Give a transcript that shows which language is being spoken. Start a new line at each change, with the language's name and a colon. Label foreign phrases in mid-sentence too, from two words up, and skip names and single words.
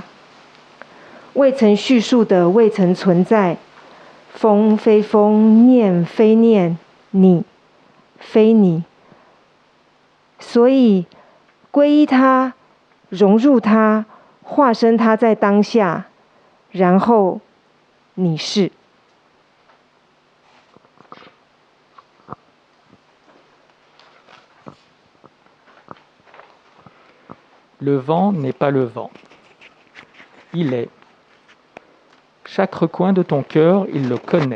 Chinese: 未曾叙述的未曾存在，风非风，念非念，你非你。所以皈依它。融入它，化身它在当下，然后你是。
French: Le vent n'est pas le vent. Il est. Chaque recoin de ton cœur, il le connaît.